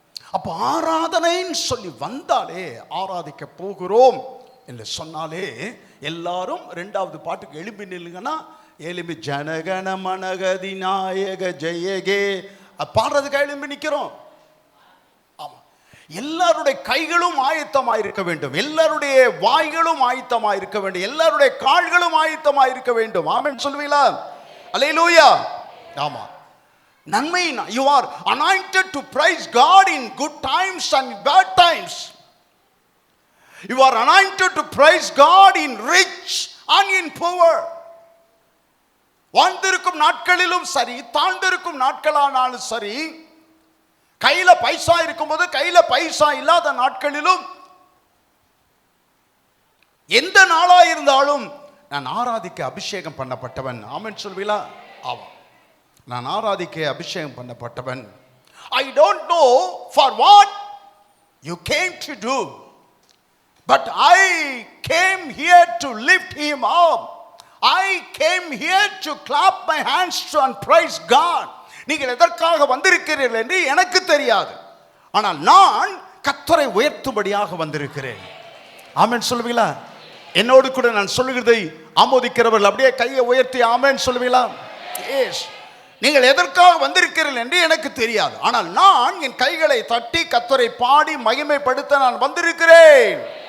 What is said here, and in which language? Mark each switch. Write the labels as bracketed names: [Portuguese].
[Tamil] அப்போ ஆராதனைன்னு சொல்லி வந்தாலே, ஆராதிக்க போகிறோம் என்று சொன்னாலே எல்லாரும் இரண்டாவது பாட்டுக்கு எழும்பி நில்லுங்கன்னா, எழும்பி ஜனகண மனகதி நாயக ஜெயகே பாடுறதுக்கு எழும்பி நிற்கிறோம். எல்லாருடைய கைகளும் ஆயத்தமாக இருக்க வேண்டும், எல்லாருடைய வாய்களும் ஆயத்தமாக இருக்க வேண்டும், எல்லாருடைய கால்களும் ஆயத்தமாக இருக்க வேண்டும். ஆமென் சொல்வீங்களா? அல்லேலூயா. ஆமா. நன்மை. [English] you are anointed to praise God in good times and bad times. You are anointed to praise God in rich and in poor. [Tamil] வாழ்ந்திருக்கும் நாட்களிலும் சரி, தாழ்ந்திருக்கும் நாட்களானாலும் சரி, கையில பைசா இருக்கும்போது, கையில பைசா இல்லாத நாட்களிலும், எந்த நாளா இருந்தாலும் நான் ஆராதிக்க அபிஷேகம் பண்ணப்பட்டவன். ஆமென் சொல்வீங்களா? ஆமாம். நான் ஆராதிக்க அபிஷேகம் பண்ணப்பட்டவன். [English] I don't know for what you came to do, but I came here to lift him up. I came here to clap my hands and praise God. [Tamil] நீங்கள் எதற்காக வந்திருக்கிறீர்கள் என்று எனக்கு தெரியாது. ஆனால் நான் கர்த்தரை உயர்த்தும்படியாக வந்திருக்கிறேன். ஆமென் சொல்லுவீங்களா? என்னோடு கூட நான் சொல்லுகிறதை ஆமோதிக்கிறவர்கள் அப்படியே கையை உயர்த்தி ஆமென் சொல்லுவீங்களா? எஸ். நீங்கள் எதற்காக வந்திருக்கிறீர்கள் என்று எனக்கு தெரியாது, ஆனால் நான் என் கைகளை தட்டி கர்த்தரை பாடி மகிமைப்படுத்த நான் வந்திருக்கிறேன்.